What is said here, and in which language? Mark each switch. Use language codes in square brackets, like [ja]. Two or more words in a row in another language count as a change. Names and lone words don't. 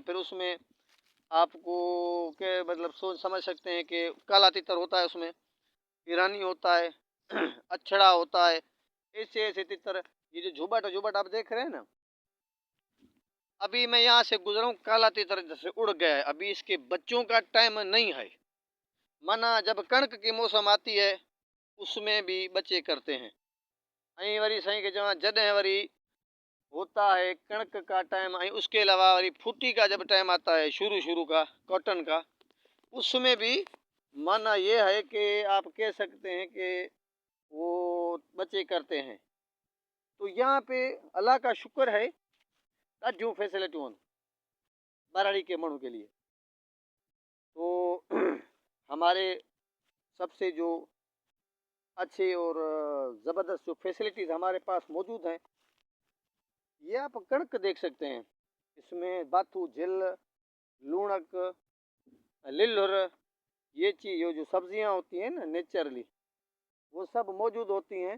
[hi] फिर उसमें आपको के मतलब सोच समझ सकते हैं कि काला तितर होता है, उसमें ईरानी होता है अछड़ा होता है, ऐसे ऐसे तितर। ये जो झुबट झुबट आप देख रहे हैं ना, अभी मैं यहाँ से गुजरा हूँ, काला तितर जैसे उड़ गया है। अभी इसके बच्चों का टाइम नहीं है, माना जब कणक की मौसम आती है उसमें भी बच्चे करते हैं। [sd] वरी साईं [hi] के जमा जॾहिं वरी होता है कणक का टाइम, उसके अलावा वरी फूटी का जब टाइम आता है, शुरू शुरू का कॉटन का, उसमें भी माना ये है कि आप कह सकते हैं कि वो बच्चे करते हैं। तो यहाँ पे अल्लाह का शुक्र है, [sd] ॾाढियूं फैसिलिटियूं आहिनि बाराड़ी के माण्हू [hi] के लिए। तो हमारे सबसे जो अच्छे और ज़बरदस्त जो फैसिलिटीज़ हमारे पास मौजूद हैं, ये आप कणक देख सकते हैं। इसमें बाथू, झिल, लूणक, लिल्लुर, ये चीज़ जो सब्जियां होती हैं ना नेचुरली, वो सब मौजूद होती हैं।